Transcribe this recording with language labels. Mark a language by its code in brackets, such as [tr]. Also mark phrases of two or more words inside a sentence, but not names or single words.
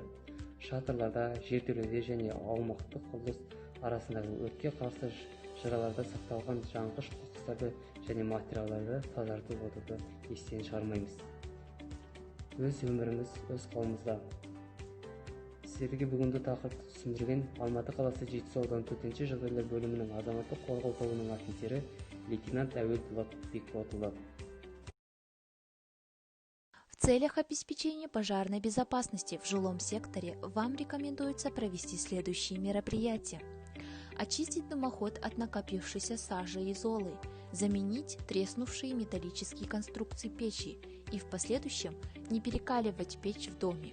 [kk] Шатырларда, жертөледе және аумақтық құрылыс арасындағы өртке қарсы жыраларда сақталған жанғыш қоқыстарды және материалдарды тазартып отыруды естен шығармаймыз. Өз өміріміз өз қолымызда. Сіздерге бүгінгі тақырыпты түсіндірген Алматы қаласы Жетісу ауданы төтенше жағдайлар бөлімінің азаматтық қорғау тобының офицері лейтенант Әуел Дулат Бекболатұлы. [ru] В целях обеспечения пожарной безопасности в жилом секторе вам рекомендуется провести следующие мероприятия. Очистить дымоход от накопившейся сажи и золы, заменить треснувшие металлические конструкции печи и в последующем не перекаливать печь в доме.